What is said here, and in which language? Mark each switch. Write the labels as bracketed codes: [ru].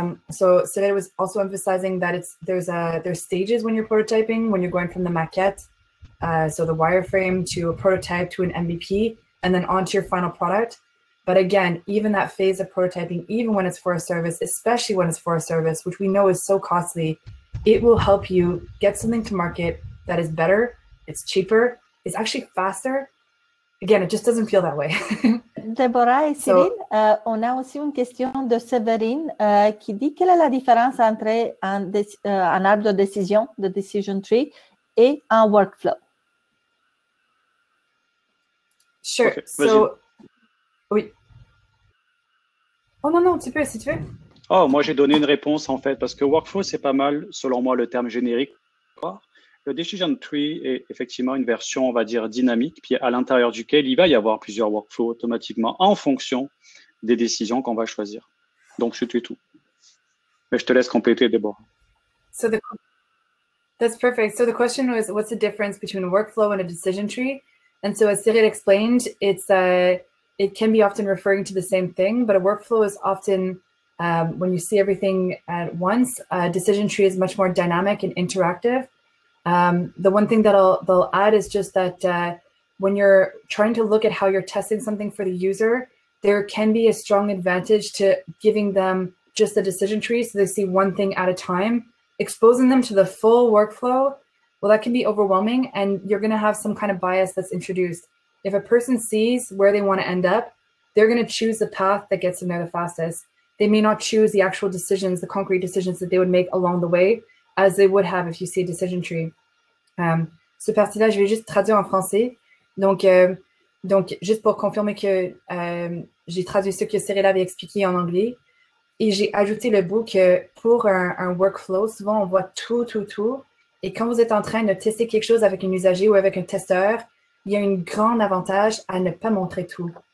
[en] So Cyril was also emphasizing that there's stages when you're prototyping, when you're going from the maquette, so the wireframe to a prototype to an MVP, and then onto your final product. But again, even that phase of prototyping, even when it's for a service, especially when it's for a service, which we know is so costly, it will help you get something to market that is better, it's cheaper, it's actually faster. Again, it just doesn't feel that way. [fr] Deborah et Cyril, on a aussi une question de Séverine qui dit quelle est la différence entre un arbre de décision, de decision tree, et un workflow? [en] Sure. Okay, [fr] so, oui. Oh non, tu peux, si tu veux. Oh, moi, j'ai donné une réponse, en fait, parce que workflow, c'est pas mal, selon moi, le terme générique. Le decision tree est effectivement une version, on va dire, dynamique, puis à l'intérieur duquel il va y avoir plusieurs workflows automatiquement en fonction des décisions qu'on va choisir. Donc, c'est tout. Mais je te laisse compléter, Deborah. [en] So that's perfect. So the question was, what's the difference between a workflow and a decision tree? And so as Cyril explained, it can be often referring to the same thing, but a workflow is often, when you see everything at once, a decision tree is much more dynamic and interactive. The one thing that they'll add is just that when you're trying to look at how you're testing something for the user, there can be a strong advantage to giving them just a decision tree so they see one thing at a time. Exposing them to the full workflow, well, that can be overwhelming, and you're going to have some kind of bias that's introduced. If a person sees where they want to end up, they're going to choose the path that gets them there the fastest. They may not choose the actual decisions, the concrete decisions that they would make along the way, as they would have if you see a decision tree. [fr] Ce parti-là, je vais juste traduire en français. Donc juste pour confirmer que j'ai traduit ce que Cyril avait expliqué en anglais. Et j'ai ajouté le bout que pour un workflow, souvent on voit tout. Et quand vous êtes en train de tester quelque chose avec un usager ou avec un testeur, il y a un grand avantage à ne pas montrer tout.